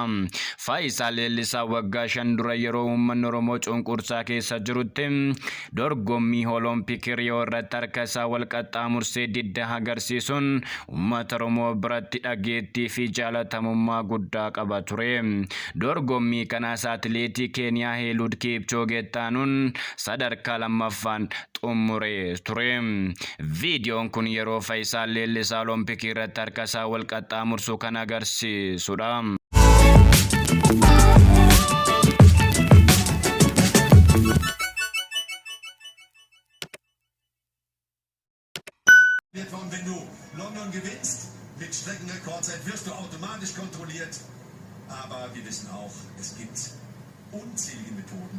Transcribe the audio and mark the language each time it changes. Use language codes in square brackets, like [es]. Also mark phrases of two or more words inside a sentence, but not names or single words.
[om] Faayisaa Leellisaa waggaa 5 dura yeroo uummanni Oromoo cunqursaa keessa jirutti dorgommii Olompikii Riyoo irratti harka isaa wal qaxxaamursee didda agarsiisuun uummata Oromoo biratti dhageettii fi jaalatamummaa guddaa qaba ture. Dorgommii kanaas atileetii Keeniyaa Eliud Kipchoge taanuun sadarkaa lammaffaan xumuree ture. Viidiyoon kun yeroo Faayisaa Leellisaa Olompikii irratti harka isaa wal qaxxaamursu kan agarsiisudha. [de] Und wenn du London gewinnst, mit Streckenrekordzeit wirst du automatisch kontrolliert. Aber wir wissen auch, es gibt unzählige Methoden.